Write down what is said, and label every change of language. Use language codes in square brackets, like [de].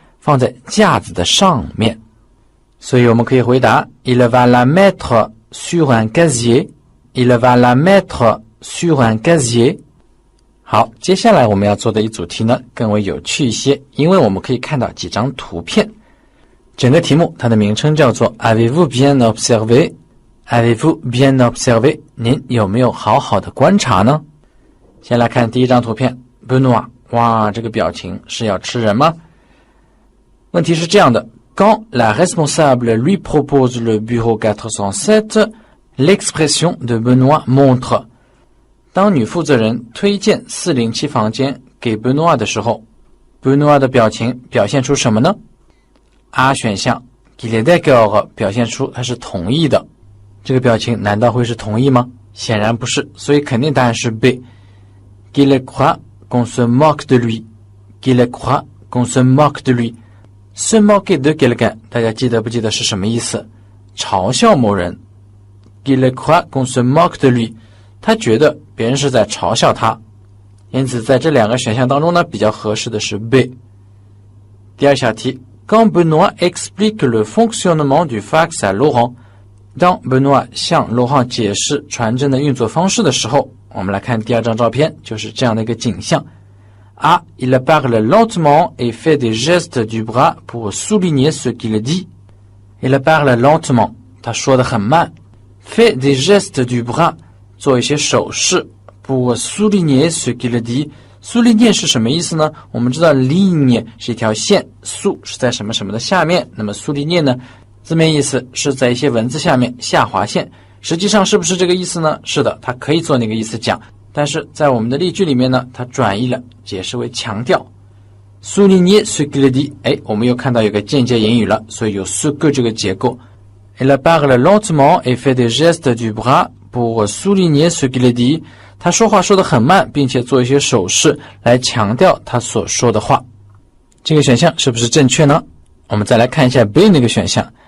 [zh] 放在架子的上面。所以我们可以回答 [fr] Il va la mettre sur un casier. Il va la mettre sur un casier. [zh] 好，接下来我们要做的一组题呢更为有趣一些，因为我们可以看到几张图片。整个题目它的名称叫做 [fr] Avez-vous bien observé? Avez-vous bien observé? [zh] 您有没有好好的观察呢？先来看第一张图片 Benoît， 哇，这个表情是要吃人吗？ [fr] 问题是这样的 Quand la responsable lui propose le bureau 407, l'expression de Benoît montre。 [zh] 当女负责人推荐407房间给 Benoît 的时候， Benoît 的表情表现出什么呢？ A 选项 [fr] qu'il est d'accord [zh] 表现出他是同意的。这个表情难道会是同意吗？显然不是，所以肯定答案是 B。 [fr] qu'il croit qu'on se moque de lui. qu'il croit qu'on se moque de lui. se moquer de quelqu'un [zh] 大家记得不记得是什么意思？嘲笑某人。 [fr] qu'il croit qu'on se moque de lui， [zh] 他觉得别人是在嘲笑他，因此在这两个选项当中呢，比较合适的是 B。第二小题 [fr] Quand Benoît explique le fonctionnement du fax à Laurent， [zh] 当 Benoît 向 Laurent 解释传真的运作方式的时候，我们来看第二张照片，就是这样的一个景象。 A. [fr] Il parle lentement et fait des gestes du bras pour souligner ce qu'il dit. Il parle lentement， [zh] 他说得很慢。 [fr] fait des gestes du bras， [zh] 做一些手势 [fr] pour souligner ce qu'il dit， [zh] 苏利涅是什么意思呢？我们知道 ligne 是一条线，苏是在什么什么的下面，那么苏利涅呢，字面意思是在一些文字下面下划线，实际上是不是这个意思呢？是的，它可以做那个意思讲，但是在我们的例句里面呢，它转译了，解释为强调。 [fr] souligner ce qu'il dit， [zh] 我们又看到有个间接言语了，所以有 ce que 这个结构。 [fr] Elle parle lentement et fait des gestes du bras pour souligner ce qu'il dit。 [zh] 他说话说得很慢，并且做一些手势来强调他所说的话。这个选项是不是正确呢？我们再来看一下 B 那个选项。